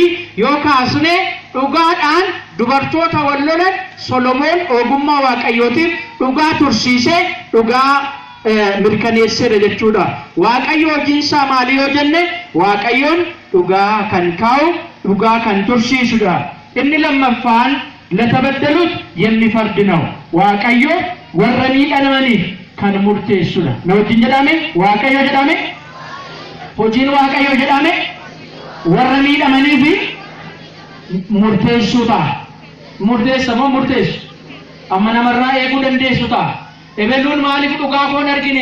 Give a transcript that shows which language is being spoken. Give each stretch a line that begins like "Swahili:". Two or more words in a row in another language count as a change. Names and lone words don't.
Oromo: yoo kaasne dhugaadhaan dubartoota wallolan Solomoon ogummaa waaqayyootiin dhugaa tursiisee dhugaa mirkaneesseera jechuudha waaqayyo hojiinsaa maali yoo jenne waaqayyoon dhugaa kan kaa'u dhugaa kan tursiisudha inni lammaffaan
Amharic: ለተበደሉት የሚፈርድ ነው
Oromo: waaqayyo warra miidhamaniif kan murteessudha nawajjin jedhame waaqayyo jedhame hojiin waaqayyo jedhame warra miidhamaniif murteessuudha murteessa moo murteessu? Amma namarraa eeguu dandeessu ta'a. Ebeluun maaliif dhugaa koon argine?